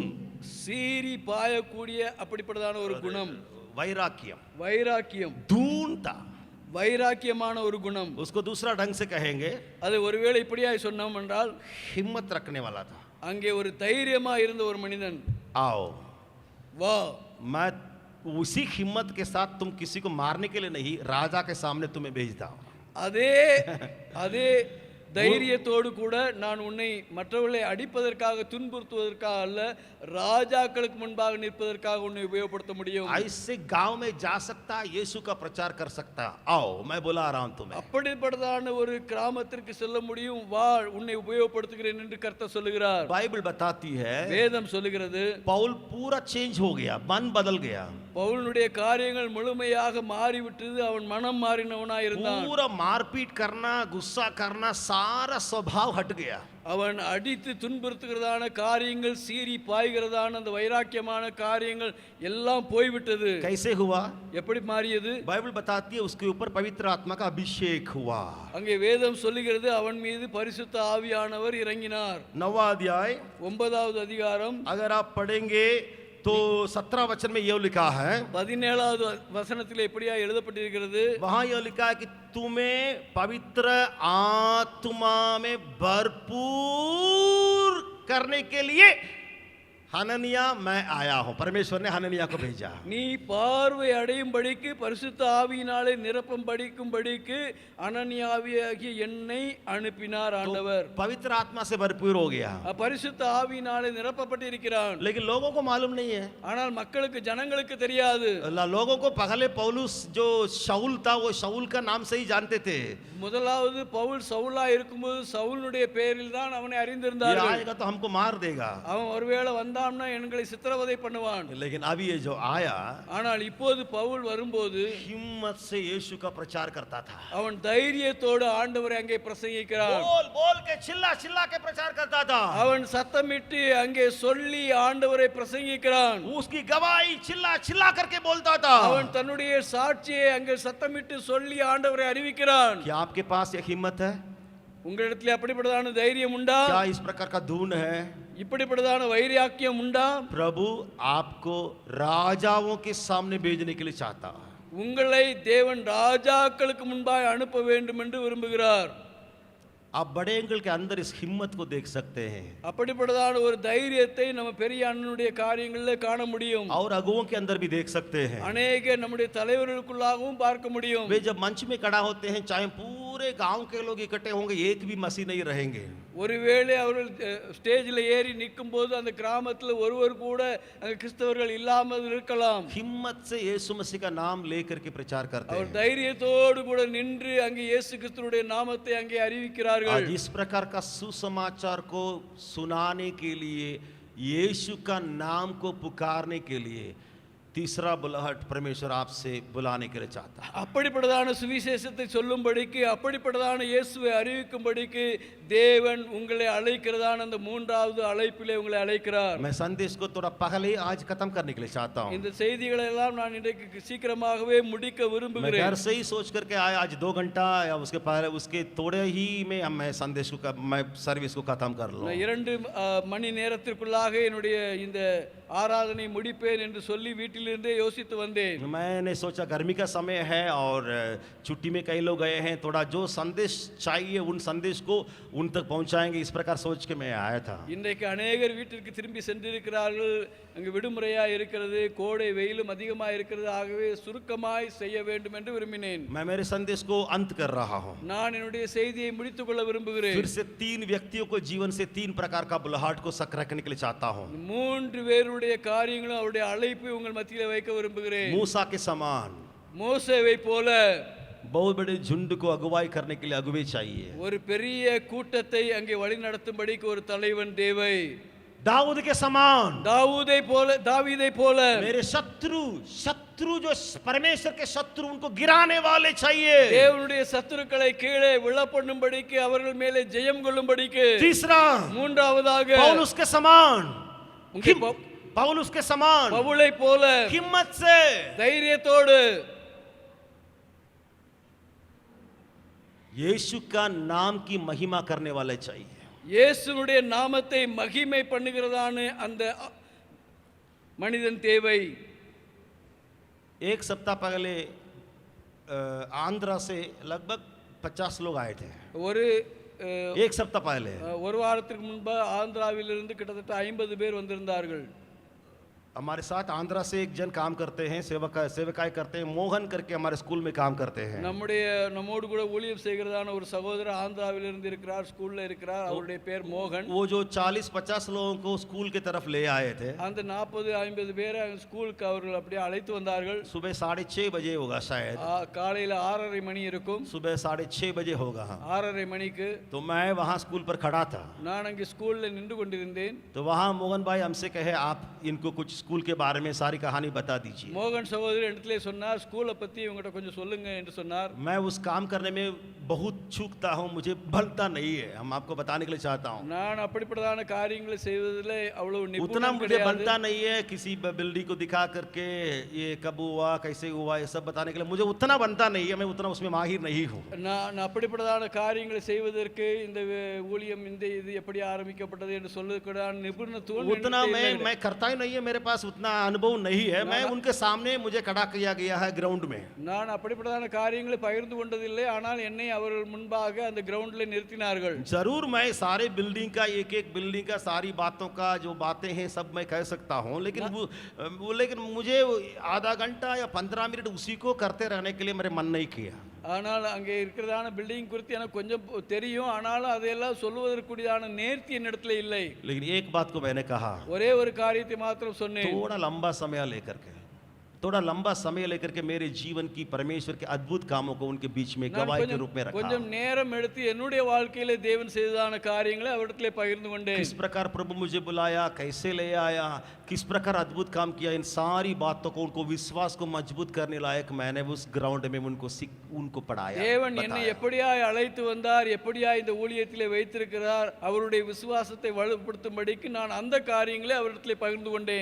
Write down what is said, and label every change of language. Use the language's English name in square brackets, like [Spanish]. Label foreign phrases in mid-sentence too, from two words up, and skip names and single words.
[Tamil] சீரி பாயக்கூடிய அப்படிப்பட்டதான ஒரு குணம், [Hindi] वैराग्यम, [Tamil] வைராக்கியம், [Hindi] धून था। [Tamil] வைராக்கியமான ஒரு குணம். [Hindi] उसको दूसरा ढंग से कहेंगे, [Tamil] அது ஒருவேளை இப்படியாய் சொன்னோம் என்றால், [Hindi] हिम्मत रखने वाला था। [Tamil] அங்கே ஒரு தைரியமா இருந்த ஒரு மனிதன். [Hindi] आओ, [Tamil] வா, [Hindi] मैं उसी हिम्मत के साथ तुम किसी को मारने के लिए नहीं, राजा के सामने तुम्हें भेजता हूं। [Tamil] அதே அதே தைரியத்தோடு கூட நான் உன்னை மற்றவர்களை அடிப்பதற்காக துன்புறுத்துவதற்காக அல்ல, ராஜாக்களுக்கு முன்பாக நிற்பதற்காக உன்னை உபயோகப்படுத்த முடியும். [Hindi] ऐसे गांव में जा सकता, यीशु का प्रचार कर सकता। आओ, मैं बुला रहा हूं तुम्हें। [Tamil] அப்படிப்பட்டதான ஒரு கிராமத்திற்கு செல்ல முடியும், வா உன்னை உபயோகப்படுத்துகிறேன் என்று கர்த்தர் சொல்லுகிறார். [Hindi] बाइबल बताती है [Tamil] வேதம் சொல்லுகிறது, [Hindi] पौल पूरा चेंज हो गया, मन बदल गया, [Tamil] பவுலுடைய காரியங்கள் முழுமையாக மாறிவிட்டது. அவன் மனம் மாறினவனாய் இருந்தான். [Hindi] पूरा मारपीट करना, गुस्सा करना, सारा स्वभाव हट गया। [Tamil] அவன் அடித்து துன்புறுத்துகிறதான காரியங்கள், சீறி பாய்கிறதான அந்த வைராக்கியமான காரியங்கள் எல்லாம் போய்விட்டது. [Hindi] कैसे हुआ? [Tamil] எப்படி மாறியது? [Hindi] बाइबल बताती है उसके ऊपर पवित्र आत्मा का अभिषेक हुआ। [Tamil] அங்கே வேதம் சொல்லுகிறது, அவன் மீது பரிசுத்த ஆவியானவர் இறங்கினார். [Hindi] 9वां अध्याय [Tamil] 9வது அதிகாரம் [Hindi] अगर आप पढ़ेंगे तो 17 वचन में यह लिखा है, [Tamil] 17வது வசனத்தில் எப்படியா எழுதப்பட்டிருக்கிறது, [Hindi] वहां यह लिखा है कि तुम्हें पवित्र आत्मा में भरपूर करने के लिए हननिया मैं आया हूं। परमेश्वर ने हननिया को भेजा। [Tamil] நீ பார்வை அடையும்படிக்கு பரிசுத்த ஆவியினாலே நிரப்பும்படிக்கு அனனியாவியாகிய என்னை அனுப்பினார் ஆண்டவர். [Hindi] पवित्र आत्मा से भरपूर हो गया, [Tamil] பரிசுத்த ஆவியினாலே நிரப்பப்பட்டிருக்கிறான். [Hindi] लेकिन लोगों को मालूम नहीं है। [Tamil] ஆனால் மக்களுக்கு ஜனங்களுக்கு தெரியாது. [Hindi] लोगों को पहले पौलुस जो शाऊल था वो शाऊल का नाम से ही जानते थे। [Tamil] முதலாவது பவுல் சவுலா இருக்கும்போது சவுலுடைய பெயரில் தான் அவனை [Hindi] ये [Tamil] அறிந்திருந்தார்கள். [Hindi] आएगा तो हमको मार देगा, [Tamil] அவன் ஒருவேளை வந்தான்னா எங்களை சித்திரவதை பண்ணுவான். [Hindi] लेकिन अभी ये जो आया [Tamil] ஆனால் இப்போது பவுல் வரும்போது [Hindi] हिम्मत से यीशु का प्रचार करता था। [Tamil] அவன் தைரியத்தோடு ஆண்டவரை அங்கே பிரசங்கிக்கிறான். [Hindi] बोल बोल के चिल्ला चिल्ला के प्रचार करता था। [Tamil] அவன் சத்தமிட்டு அங்கே சொல்லி ஆண்டவரை பிரசங்கிக்கிறான். [Hindi] उसकी गवाही चिल्ला चिल्ला करके बोलता था। [Tamil] அவன் தன்னுடைய சாட்சியை அங்கே சத்தமிட்டு சொல்லி ஆண்டவரை அறிவிக்கிறான். [Hindi] क्या आपके पास एक हिम्मत है? [Tamil] உங்களிடத்தில் அப்படிப்பட்டதான தைரியம் உண்டா? [Hindi] क्या इस प्रकार का धून है? [Tamil] இப்படிப்பட்டதான வைராக்கியம் உண்டா? [Hindi] प्रभु आपको राजाओं के सामने भेजने के लिए चाहता है। [Tamil] உங்களை தேவன் ராஜாக்களுக்கு முன்பாய் அனுப்ப வேண்டும் என்று விரும்புகிறார். [Hindi] आप बड़े एंगल के अंदर इस हिम्मत को देख सकते हैं [Tamil] அப்படிப்பட்டதான ஒரு தைரியத்தை நம்ம பெரிய அண்ணனுடைய காரியங்களில் காண முடியும். [Hindi] और अगुओं के अंदर भी देख सकते हैं। [Tamil] அநேக நம்முடைய தலைவர்களுக்குள்ளாகவும் பார்க்க முடியும். [Hindi] वे जब मंच में खड़ा होते हैं, चाहे पूरे गांव के लोग इकट्ठे होंगे, एक भी मसीह नहीं रहेंगे। [Tamil] ஒருவேளை அவர்கள் ஸ்டேஜில் ஏறி நிற்கும் போது அந்த கிராமத்தில் ஒருவர் கூட அங்கே கிறிஸ்தவர்கள் இல்லாமல் இருக்கலாம். [Hindi] हिम्मत से यीशु मसीह का नाम लेकर के प्रचार करते [Tamil] அவர் [Hindi] हैं। [Tamil] தைரியத்தோடு கூட நின்று அங்கே இயேசு கிறிஸ்துவுடைய நாமத்தை அங்கே அறிவிக்கிறார்கள். [Hindi] आज इस प्रकार का सुसमाचार को सुनाने के लिए, यीशु का नाम को पुकारने के लिए तीसरा बुलाहट परमेश्वर आपसे बुलाने के लिए चाहता है। [Tamil] அப்படிப்பட்டதான சுவிசேஷத்தை சொல்லும்படிக்கு, அப்படிப்பட்டதான இயேசுவை அறிவிக்கும்படிக்கு தேவன் உங்களை அழைக்கிறதான அந்த மூன்றாவது அழைப்பிலே உங்களை அழைக்கிறார். [Hindi] मैं संदेश को थोड़ा पहले आज खत्म करने के लिए चाहता हूँ। [Tamil] இந்த செய்திகளை எல்லாம் நான் இன்றைக்கு சீக்கிரமாகவே முடிக்க [Hindi] मैं घर [Tamil] விரும்புகிறேன். [Hindi] से ही सोच करके आया आज 2 घंटा या उसके पहले उसके थोड़े ही में मैं संदेश को मैं सर्विस को खत्म कर लूँ। [Tamil] நான் 2 மணி நேரத்திற்குள்ளாக என்னுடைய இந்த ஆராதனை முடிப்பேன் என்று சொல்லி வீட்டிலிருந்தே யோசித்து வந்தேன். [Hindi] मैंने सोचा गर्मी का समय है और छुट्टी में कई लोग गए हैं, थोड़ा जो संदेश चाहिए उन संदेश को उन तक पहुंचाएंगे, इस प्रकार सोच के मैं आया था। [Tamil] இன்றைக்கு அநேகர் வீட்டிற்கு திரும்பி சென்றிருக்கிறார்கள். அங்கு விடுமுறையாக இருக்கிறது, கோடை வெயிலும் அதிகமாக இருக்கிறது. ஆகவே சுருக்கமாய் செய்ய வேண்டும் என்று விரும்பினேன். [Hindi] मैं मेरे संदेश को अंत कर रहा हूँ। [Tamil] நான் என்னுடைய செய்தியை முடித்துக் கொள்ள விரும்புகிறேன். [Hindi] फिर से 3 व्यक्तियों को जीवन से 3 प्रकार का बुलाहट को सक रखने के लिए चाहता हूँ। [Tamil] 3 பேருடைய காரியங்களும் அவருடைய அழைப்பை உங்கள் மத்தியில் வைக்க விரும்புகிறேன். [Hindi] मूसा के समान [Tamil] மோசேவை போல [Hindi] बहुत बड़े झुंड को अगुवाई करने के लिए अगुवे चाहिए। [Tamil] ஒரு பெரிய கூட்டத்தை அங்கே வழிநடத்தும்படிக்கு ஒரு தலைவன் தேவை. [Hindi] दाऊद के समान [Tamil] தாவீதை போல [Hindi] मेरे शत्रु जो परमेश्वर के शत्रु उनको गिराने वाले चाहिए। [Tamil] தேவனுடைய சத்துருக்களை கீழே விழப்பண்ணும்படிக்கு அவர்கள் மேலே ஜெயம் கொள்ளும்படிக்கு. [Hindi] तीसरा [Tamil] மூன்றாவதாக [Hindi] पौलुस के समान [Tamil] உங்கள் [Hindi] पौलुस के समान [Tamil] பவுலை போல [Hindi] हिम्मत से [Tamil] தைரியத்தோடு [Hindi] यीशु का नाम की महिमा करने वाले चाहिए। [Tamil] இயேசுவுடைய நாமத்தை மகிமை பண்ணுகிறதான அந்த மனிதன் தேவை. [Hindi] एक सप्ताह पहले आंध्रा से लगभग 50 लोग आए थे। [Tamil] ஒரு [Hindi] एक सप्ताह पहले [Tamil] ஒரு வாரத்துக்கு முன்பு ஆந்திராவிலிருந்து கிட்டத்தட்ட 50 பேர் வந்திருந்தார்கள். [Hindi] हमारे साथ आंध्रा से एक जन काम करते हैं, सेवकाई करते हैं, मोहन करके हमारे स्कूल में काम करते हैं। [Tamil] நம்மோடு கூட ஊழியம் செய்கிறதான ஒரு சகோதரர் ஆந்திராவிலிருந்து இருக்கிறார், ஸ்கூல்ல இருக்கிறார். அவருடைய பேர் மோகன். [Hindi] वो जो 40-50 लोगों को स्कूल की तरफ ले आए थे, [Tamil] அந்த 40-50 பேரை ஸ்கூலுக்கு அவர்கள் அப்படியே அழைத்து வந்தார்கள். [Hindi] सुबह 6:30 बजे होगा शायद, [Tamil] காலையில 6:30 மணி இருக்கும். [Hindi] सुबह 6:30 बजे होगा। [Tamil] 6:30 மணிக்கு [Hindi] तो मैं वहाँ स्कूल पर खड़ा था। [Tamil] நான் அங்கே ஸ்கூல்ல நின்று கொண்டிருந்தேன். [Hindi] तो वहाँ मोहन भाई हमसे कहे आप इनको कुछ स्कूल के बारे में सारी कहानी बता दीजिए। [Tamil] மோகன் சகோதரர் இடத்திலே சொன்னார், ஸ்கூலை பத்தி உங்கள்கிட்ட கொஞ்சம் சொல்லுங்க என்று சொன்னார். [Hindi] मैं उस काम करने में बहुत चूकता हूँ, मुझे बनता नहीं है, हम आपको बताने के लिए चाहता हूँ। [Tamil] நான் அப்படிப்பட்டதான காரியங்களை செய்வதிலே அவ்வளவு [Hindi] उतना [Tamil] நிபுணம் [Hindi] मुझे [Tamil] கிடையாது. [Hindi] बनता नहीं है, किसी बिल्डिंग को दिखा करके ये कब हुआ कैसे हुआ ये सब बताने के लिए मुझे उतना बनता नहीं है, मैं उतना उसमें माहिर नहीं हूँ। [Tamil] நான் அப்படிப்பட்டதான காரியங்களை செய்வதற்கு இந்த ஊழியம் இந்த இது எப்படி ஆரம்பிக்கப்பட்டது என்று சொல்லக்கூடாது நிபுணத்துவம் [Hindi] उतना मैं करता ही नहीं है, मेरे पास उतना अनुभव नहीं है। मैं उनके सामने मुझे खड़ा किया गया है ग्राउंड में। [Tamil] நான் அப்படிப்பட்டதான காரியங்களை பகிர்ந்து கொண்டதில்லை. ஆனால் என்னை அவர்கள் मुன்பாக அந்த கிரவுண்டில் நிறுத்தினார்கள். [Hindi] जरूर मैं सारे बिल्डिंग का एक एक बिल्डिंग का सारी बातों का जो बातें हैं सब मैं कह सकता हूँ, लेकिन लेकिन मुझे आधा घंटा या 15 मिनट उसी को करते रहने के लिए मेरे मन नहीं किया। [Tamil] ஆனால் அங்கே இருக்கிறதான பில்டிங் குறித்து எனக்கு கொஞ்சம் தெரியும். ஆனாலும் அதையெல்லாம் சொல்லுவதற்குரியதான நேர்த்தி என்னிடத்துல இல்லை. [Hindi] लेकिन एक बात को मैंने कहा, [Tamil] ஒரே ஒரு காரியத்தை மாத்திரம் சொன்னேன். [Hindi] थोड़ा लंबा समय लेकर के मेरे जीवन की परमेश्वर के अद्भुत कामों को उनके बीच में गवाही के रूप में रखा। [Tamil] கொஞ்சம் நேரம் எடுத்து என்னுடைய வாழ்க்கையிலே தேவன் செய்ததான காரியங்களை அவரிடத்திலே பகிர்ந்து கொண்டேன். [Hindi] किस प्रकार प्रभु मुझे बुलाया, कैसे ले आया, किस प्रकार अद्भुत काम किया, इन सारी बातों को उनको विश्वास को मजबूत करने लायक मैंने उस ग्राउंड में उनको पढ़ाया। [Tamil] தேவன் என்னை எப்படியாய் அழைத்து வந்தார், எப்படியாய் இந்த ஊழியத்திலே வைத்திருக்கிறார், அவருடைய விசுவாசத்தை வலுப்படுத்தும்படிக்கு நான் அந்த காரியங்களை அவரிடத்திலே பகிர்ந்து கொண்டேன்.